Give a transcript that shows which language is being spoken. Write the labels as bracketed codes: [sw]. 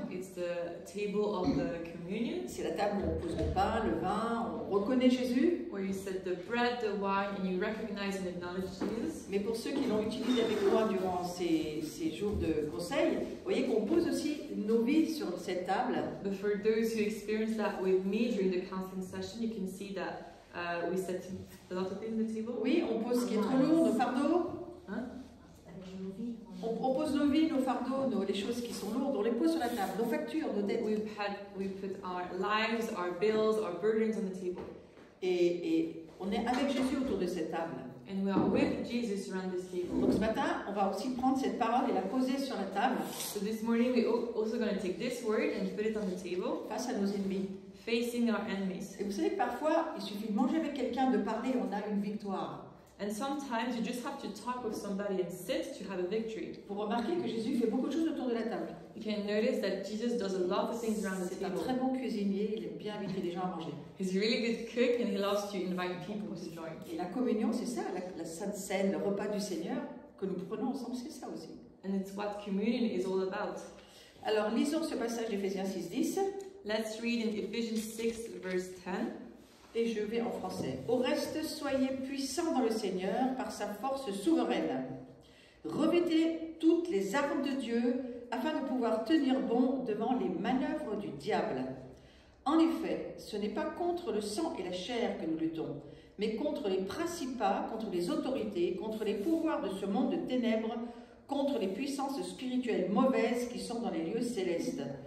[en] It's the table of the communion, [fr] C'est la table où on pose le pain, le vin, on reconnaît Jésus. [en] where you set the bread, the wine, and you recognize and acknowledge Jesus. [fr] Mais pour ceux qui l'ont utilisé avec moi durant ces jours de conseil, vous voyez qu'on pose aussi nos vies sur cette table. [en] But for those who experienced that with me during the counseling session, you can see that we set a lot of things on the table. [fr] Oui, on pose ce qui est trop lourd, nos fardeaux. Hein? On pose nos vies, nos fardeaux, les choses qui sont lourdes, on les pose sur la table. Nos factures, nos dettes. [en] We put our lives, our bills, our burdens on the table. [fr] Et on est avec Jésus autour de cette table. [en] And we are with Jesus around this table. [fr] Donc ce matin, on va aussi prendre cette parole et la poser sur la table [en] So this morning we're also going to take this word and put it on the table, [fr] face à nos ennemis. [en] facing our enemies. [fr] Et vous savez que parfois, il suffit de manger avec quelqu'un, de parler, on a une victoire. [en] And sometimes you just have to talk with somebody and sit to have a victory. [fr] Vous remarquez que Jésus fait beaucoup de choses autour de la table. [en] You can notice that Jesus does a lot of things around the [fr] C'est un [en] table. [fr] très bon cuisinier, il aime bien inviter les gens à manger. [en] He's a really good cook and he loves to invite people to join. [fr] Et la communion, c'est ça, la Sainte Seine, le repas du Seigneur que nous prenons ensemble, c'est ça aussi. [en] And it's what communion is all about. [fr] Alors lisons ce passage d'Éphésiens 6:10 [en] Let's read in Ephesians 6 verse 10. [fr] et je vais en français. Au reste, soyez puissants dans le Seigneur par sa force souveraine. Revêtez toutes les armes de Dieu afin de pouvoir tenir bon devant les manœuvres du diable. En effet, ce n'est pas contre le sang et la chair que nous luttons, mais contre les principats, contre les autorités, contre les pouvoirs de ce monde de ténèbres, contre les puissances spirituelles mauvaises qui sont dans les lieux célestes.